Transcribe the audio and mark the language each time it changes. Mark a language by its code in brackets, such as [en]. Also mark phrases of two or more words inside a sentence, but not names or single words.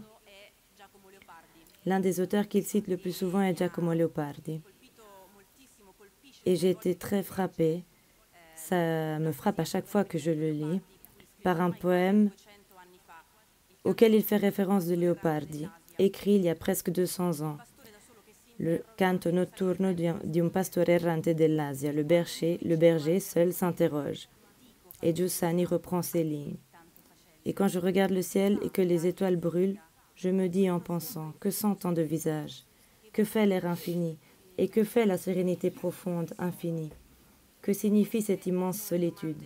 [fr] L'un des auteurs qu'il cite le plus souvent est Giacomo Leopardi. Et j'ai été très frappée, ça me frappe à chaque fois que je le lis, par un poème auquel il fait référence de Leopardi, écrit il y a presque 200 ans. Le canto notturno di un pastore errante dell'Asia, le berger seul s'interroge. Et Giussani reprend ces lignes. Et quand je regarde le ciel et que les étoiles brûlent, je me dis en pensant, que sont tant de visages? Que fait l'air infini? Et que fait la sérénité profonde, infinie? Que signifie cette immense solitude?